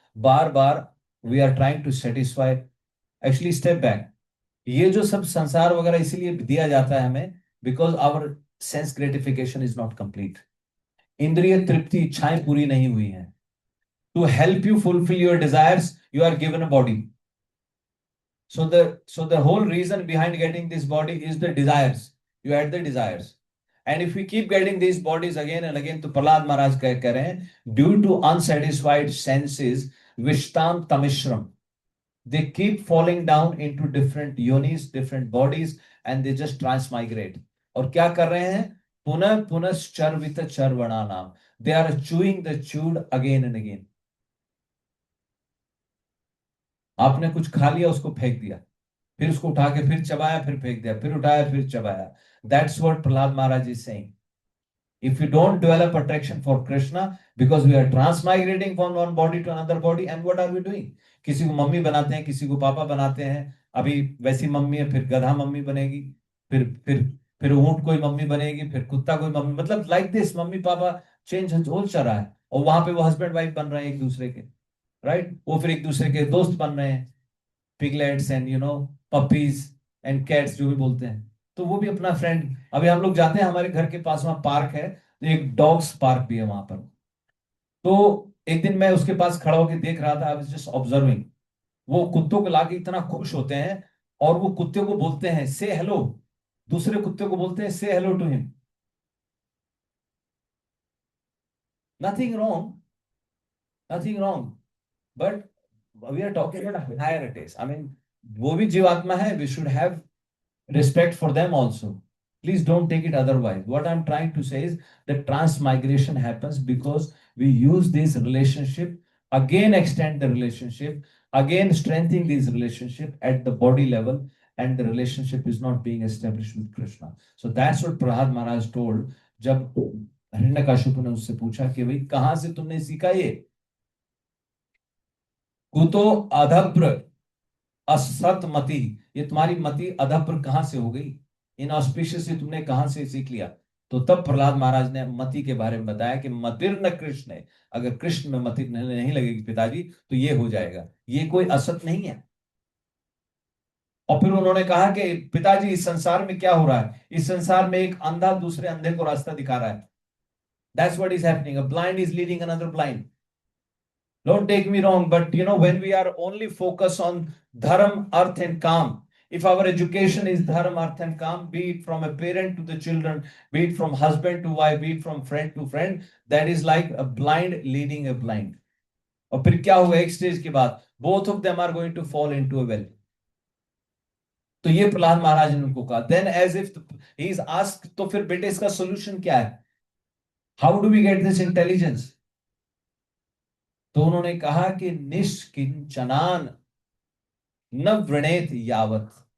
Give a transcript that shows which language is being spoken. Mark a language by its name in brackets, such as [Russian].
[Hindi] Bar bar [English] We are trying to satisfy. Actually step back, [Hindi] ये जो सब संसार वगैरह इसलिए दिया जाता है हमें, [English] Because our sense gratification is not complete. [Hindi] इंद्रिय तृप्ति, इच्छाएं पूरी नहीं हुई हैं. [English] To help you fulfil your desires, you are given a body. So the whole reason behind getting this body is the desires. You had the desires. And if we keep getting these bodies again and again, [Hindi] तो प्रहलाद महाराज कह रहे हैं, [English] due to unsatisfied senses, vishtam tamishram, they keep falling down into different yonis, different bodies, and they just transmigrate. [Hindi] और क्या कर रहे हैं? [Sanskrit] पुनः पुनश्चर्वित चर्वणा नाम. [English] They are chewing the chewed again and again. [Hindi] आपने कुछ खा लिया, उसको फेंक दिया, फिर उसको उठा के फिर चबाया, फिर फेंक दिया, फिर उठाया, फिर चबाया. [English] That's what Prahlad Maharaj is saying. If we don't develop attraction for Krishna, because we are transmigrating from one body to another body, and what are we doing? [Hindi] किसी को मम्मी बनाते हैं, किसी को पापा बनाते हैं. अभी वैसी मम्मी है, फिर गधा मम्मी बनेगी, फिर ऊंट कोई मम्मी बनेगी, फिर कुत्ता कोई मम्मी, मतलब like this mummy papa change हो चल रहा है. और वहां पे वो हस्बैंड वाइफ बन रहे हैं एक दूसरे के, राइट? वो फिर एक दूसरे के दोस्त बन रहे हैं, [English] piglets and puppies and cats [Hindi] जो भी बोलते हैं, तो वो भी अपना फ्रेंड. अभी हम लोग जाते हैं, हमारे घर के पास वहां पार्क है, एक डॉग्स पार्क भी है वहां पर। तो एक दिन मैं उसके पास खड़ा होकर देख रहा था, [English] I was just observing. [Hindi] वो कुत्तों को लाके इतना खुश होते हैं, और वो कुत्ते को बोलते हैं से हेलो, दूसरे कुत्ते को बोलते हैं [English] Say hello to him. Nothing wrong, nothing wrong, but we are talking about hierarchies. I mean, [Hindi] वो भी जीवात्मा है, [English] We should have respect for them also. Please don't take it otherwise. What I'm trying to say is that transmigration happens because we use this relationship, again extend the relationship, again strengthen this relationship at the body level, and the relationship is not being established with Krishna. So that's what Prahlad Maharaj told. [Hindi] जब हिरण्यकशिपु ने उससे पूछा कि भाई कहां से तुमने सीखा ये, [Sanskrit] कुतो अधभ्र असत मति, [Hindi] ये तुम्हारी मति अधप्र कहां से हो गई, इन ऑस्पिशियस से तुमने कहां से सीख लिया। तो तब प्रहलाद महाराज ने मति के बारे में बताया कि मतिर न कृष्ण है, अगर कृष्ण में मति नहीं लगेगी पिताजी तो ये हो जाएगा, ये कोई असत नहीं है। और फिर उन्होंने कहा कि पिताजी इस संसार में क्या हो रहा है, इस संसार में एक अंधा दूसरे अंधे को रास्ता दिखा रहा है। [English] That's what is happening, a blind is leading another blind. Don't take me wrong, but when we are only focused on dharma, arth, and kam, if our education is dharma, arth, and kam, be it from a parent to the children, be it from husband to wife, be it from friend to friend, that is like a blind leading a blind. [Hindi] और फिर क्या होगा एक stage के बाद, [English] both of them are going to fall into a well. [Hindi] तो ये प्रहलाद महाराज ने उनको कहा, [English] then as if he is asked, [Hindi] तो फिर बेटे इसका solution क्या है, [English] how do we get this intelligence? [Hindi] तो उन्होंने कहा कि [Sanskrit] निष्किंचनान न वृणेत यावत।